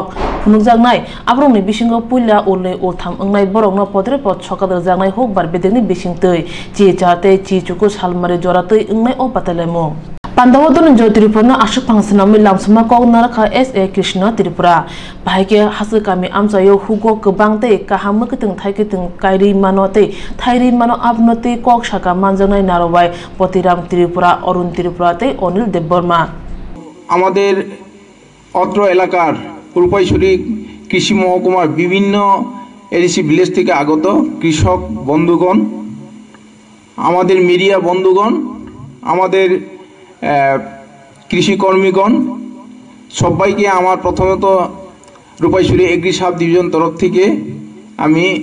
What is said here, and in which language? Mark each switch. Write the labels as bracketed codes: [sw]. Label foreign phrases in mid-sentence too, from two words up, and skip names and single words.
[trp] phunukjaknai abrong ni bisingo puila ulei ultham engnai borokno podre pod chokadar jaknai hukbar bedeni bisingtei chi chate chi chuku salmari joratei engnai o batai laimong Pandawodon Joy Tripura Ashok Pangsanami Lamsuma Kognaraka SA Krishna Tripura Bahike Hasukami Amsayo Hugo Kabangte Kahamukiting Taikiting Kairi Manote Thairi Mano Abnote Kok Shaka Manjanai Narawai Potiram Tripura Orun Tripura te Onil Deburma [bn] আমাদের অত্র এলাকার রূপাইছড়ি কৃষি মহকুমার বিভিন্ন এডিসি ভিলেজ থেকে আগত কৃষক বন্ধুগণ আমাদের মিডিয়া বন্ধুগণ আমাদের কৃষি কর্মীগণ সবাইকে আমার প্রথমত রূপাইছড়ি এগ্রি সাব ডিভিশন তরফ থেকে আমি